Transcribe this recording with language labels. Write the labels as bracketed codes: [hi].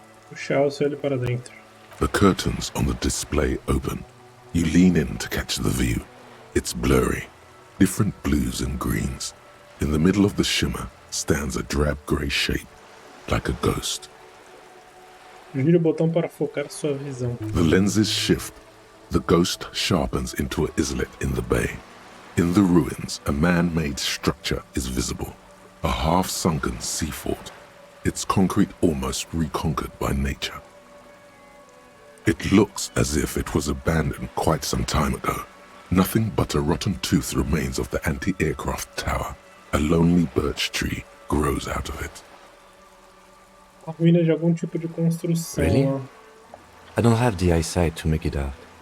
[pt] Puxar o ele para dentro. [en] The curtains on the display open. You lean in to catch the view. It's blurry. Different blues and greens. In the middle of the shimmer stands a drab grey shape, like a ghost. [pt] Gire o botão para focar sua visão. [en] The lenses shift. The ghost sharpens into an islet in the bay. In the ruins, a man-made structure is visible. A half-sunken sea fort. Its concrete almost reconquered by nature. It looks as if it was abandoned quite some time ago. Nothing but a rotten tooth remains of the anti-aircraft tower. A lonely birch tree grows out of it. [pt] A ruína de algum tipo de construção. [en] Really? Ó. I don't have the eyesight to make it out.